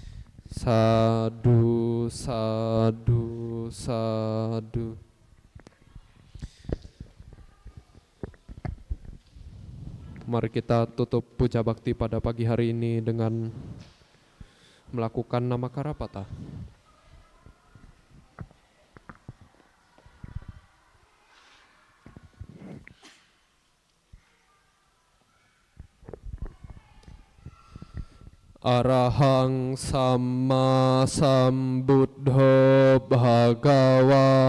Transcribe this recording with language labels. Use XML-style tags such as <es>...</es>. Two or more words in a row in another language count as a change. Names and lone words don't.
<pi>Sadu, sadu, sadu.</pi> <id>Mari kita tutup puja bakti pada pagi hari ini dengan melakukan nama Karapata.</id> <pi>Arahang Sama Sambuddho Bhagawa.</pi>